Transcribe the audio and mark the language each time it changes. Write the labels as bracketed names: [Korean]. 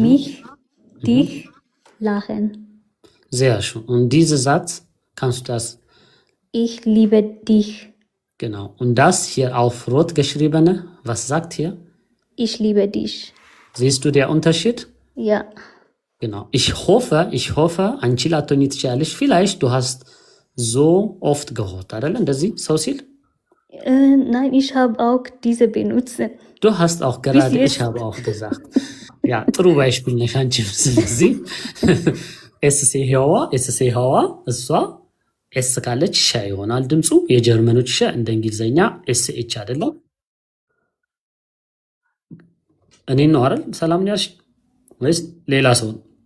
[German] mich, dich, lachen. Sehr schön. Und dieser Satz kannst du das, Ich liebe dich. genau. Und das hier auf rot geschriebene, was sagt hier? Ich liebe dich. Siehst du den Unterschied? Ja. Genau. Ich hoffe, [Amharic] አንቺ ላትሆኚ ትችያለሽ. [German] Vielleicht, du hast so oft gehört, አይደለ? [Amharic] እንደዚህ ሰው ሲል [German] Nein, ich habe auch diese benutzen. Du hast auch gerade, Bis ich habe auch gesagt. [Amharic] Ja, ጥሩ ባይሽፒል ነሽ አንቺም። ስለዚህ ኤስሴ ሄዋ እሷ ኤስ ካለች ሻ ይሆናል ድምፁ። የጀርመኖች ሻ እንደ እንግሊዘኛ ኤስ ኤች አይደለም። እኔን ነው አይደል ሰላም ነው ያልሽ ወይስ ሌላ ሰው ነው?